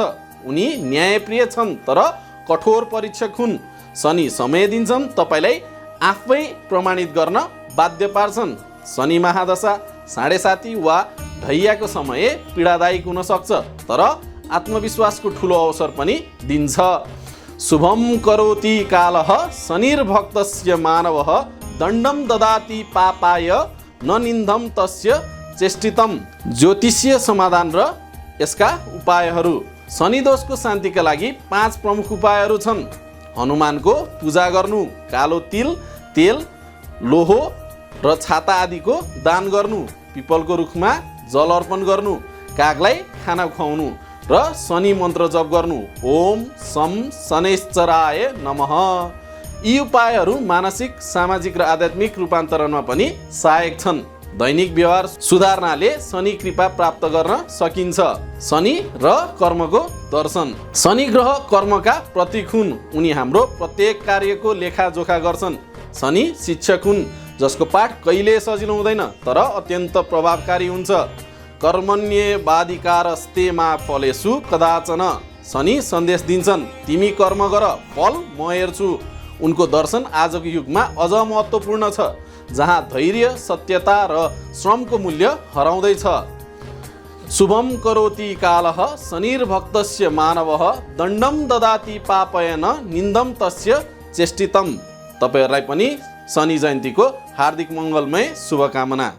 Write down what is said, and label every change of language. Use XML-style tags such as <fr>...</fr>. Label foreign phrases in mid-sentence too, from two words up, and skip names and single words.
<ne>उनी न्यायप्रिय छन् तर कठोर परीक्षक हुन्। शनि समय दिन्छन्, तपाईलाई आफै प्रमाणित गर्न बाध्य पार्छन्। शनि महादशा 7.5 वा ढैयाको समय पीडादायक हुन सक्छ, तर आत्मविश्वासको ठुलो अवसर पनि दिन्छ।</ne> <sa>शुभम करोति कालः शनिर्भक्तस्य मानवः दण्डम ददाति पापाय न निन्दम तस्य चेष्टितम।</sa> <ne>ज्योतिषीय समाधान र यसका उपायहरू। शनि दोषको शान्तिका लागि 5 प्रमुख उपायहरू छन्। हनुमानको पूजा गर्नु, कालो तिल, तेल, लोहो र छाता आदिको दान गर्नु, पिपलको रुखमा जल अर्पण गर्नु, कागलाई खाना खुवाउनु र शनि मन्त्र जप गर्नु</ne> <sa>ओम सम शनैश्चराय नमः।</sa> <ne>यी उपायहरू मानसिक, सामाजिक र आध्यात्मिक रूपान्तरणमा पनि सहायक छन्। दैनिक व्यवहार सुधार्नाले शनि कृपा प्राप्त गर्न सकिन्छ। शनि र कर्मको दर्शन। शनि ग्रह कर्मका प्रतीक हुन्। उनी हाम्रो प्रत्येक कार्यको लेखाजोखा गर्छन्। शनि शिक्षक हुन्, जसको पाठ कहिले सजिलो हुँदैन तर अत्यन्त प्रभावकारी हुन्छ।</ne> <sa>कर्मण्येवाधिकारस्ते मा फलेषु कदाचन।</sa> <ne>शनि सन्देश दिन्छन्, तिमी कर्म गर, फल म हेर्छु। उनको दर्शन आजको युगमा अझ महत्त्वपूर्ण छ, जहाँ धैर्य, सत्यता र श्रमको मूल्य हराउँदैछ।</ne> <sa>शुभम करोति कालः शनिर्भक्तस्य मानवः दण्डम ददाति पापयन निन्दम तस्य चेष्टितम।</sa> <ne>तपाईहरुलाई पनि शनि जयन्तीको हार्दिक मङ्गलमय शुभकामना।</ne>